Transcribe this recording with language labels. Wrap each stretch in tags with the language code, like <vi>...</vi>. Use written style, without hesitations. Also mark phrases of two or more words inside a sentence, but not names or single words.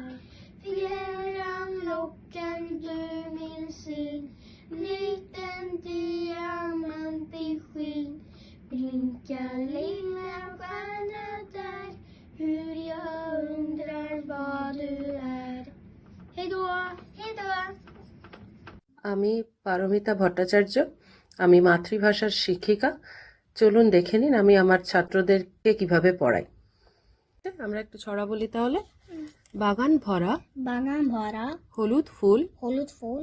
<sv>Fjärran lockar du min syn, liten diamant i skyn. Blinka lilla stjärna där, hur jag undrar vad du är. Hejdå! Hejdå!</sv> <bn>আমি পারমিতা ভট্টাচার্য, আমি মাতৃভাষার শিক্ষিকা। চলুন দেখে নিন আমি আমার ছাত্রদেরকে কিভাবে পড়াই। আমরা একটু ছড়া বলি তাহলে। বাগান ভরা, বাগান ভরা, হলুদ ফুল, হলুদ ফুল,</bn>